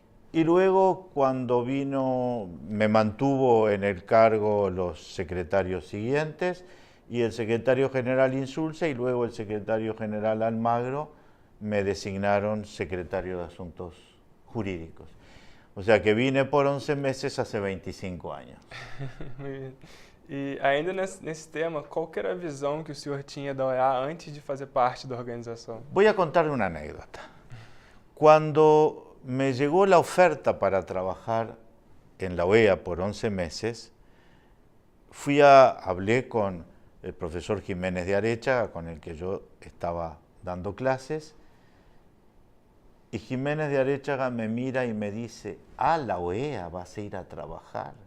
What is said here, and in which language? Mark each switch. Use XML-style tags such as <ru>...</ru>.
<es>Y luego, cuando vino, me mantuvo en el cargo los secretarios siguientes y el secretario general Insulza y luego el secretario general Almagro me designaron secretario de Asuntos Jurídicos. O sea que vine por 11 meses hace 25 años. Muy bien.</es> <pt>E ainda nesse tema, qual que era a visão que o senhor tinha da OEA antes de fazer parte da organização?</pt> <es>Voy a contarle una anécdota. Cuando me llegó la oferta para trabajar en la OEA por 11 meses, hablé con el profesor Jiménez de Arechaga, con el que yo estaba dando clases, y Jiménez de Arechaga me mira y me dice, ¿a la OEA vas a ir a trabajar?</es>